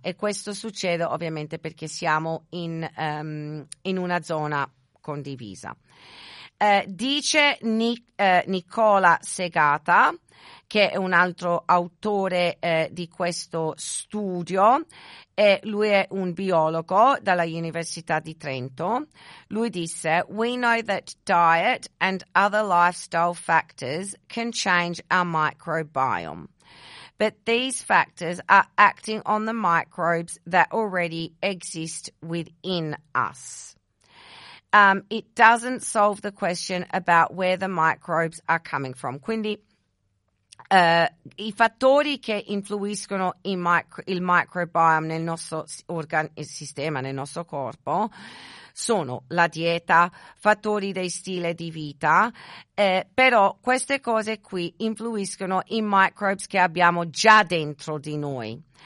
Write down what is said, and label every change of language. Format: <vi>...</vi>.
<it>E questo succede ovviamente perché siamo in una zona condivisa. Dice Nicola Segata, che è un altro autore di questo studio, e lui è un biologo dalla Università di Trento. Lui disse:</it> <en>"We know that diet and other lifestyle factors can change our microbiome, but these factors are acting on the microbes that already exist within us. It doesn't solve the question about where the microbes are coming from."</en> <it>Quindi i fattori che influiscono il microbiome nel nostro il sistema, nel nostro corpo, sono la dieta, fattori del stile di vita, però queste cose qui influiscono i microbes che abbiamo già dentro di noi.</it>